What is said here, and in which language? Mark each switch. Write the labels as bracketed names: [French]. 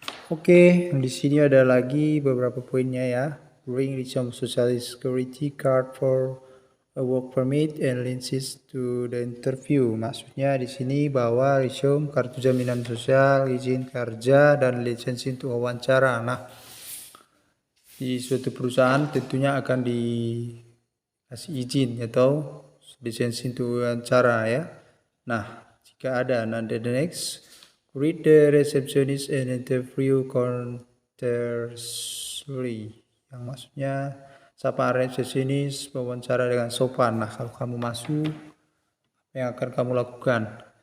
[Indonesian] Oke, di sini ada lagi beberapa poinnya ya. [English] Bring resume social security card for a work permit and license to the interview. [Indonesian] Maksudnya di sini bawa resume, kartu jaminan sosial, izin kerja, dan lisensi untuk wawancara. Nah, di suatu perusahaan tentunya akan dikasih izin atau lisensi untuk wawancara ya. Nah, jika ada, nanti [English] the next, read the receptionist and interview courteously. [Indonesian] Yang maksudnya sapa resepsionis, wawancara dengan sopan. Nah, kalau kamu masuk, apa yang akan kamu lakukan?